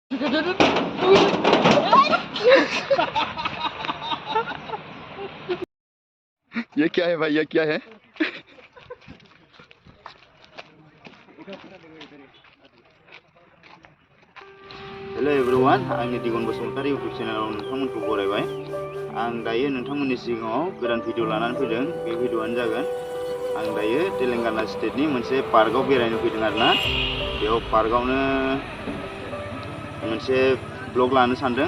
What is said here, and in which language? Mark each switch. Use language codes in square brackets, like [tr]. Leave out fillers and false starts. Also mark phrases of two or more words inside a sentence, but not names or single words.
[hi] ये क्या है भाई, ये क्या है? [en] Hello everyone, [brx] आंनि दिगन बसुमतारी इउटुब चेनेलाव नोंथांमोनखौ बरायबाय। आं दायो नोंथांमोननि सिगाङाव गोदान भिडिअ लानानै फैदों। बे भिडिअआनो जागोन आं दायो तेलेंगाना स्टेटनि मोनसे पार्कआव बेरायनो फैदों आरोना। बेयाव पार्कआवनो मोनसे ब्लग लानो सानदों।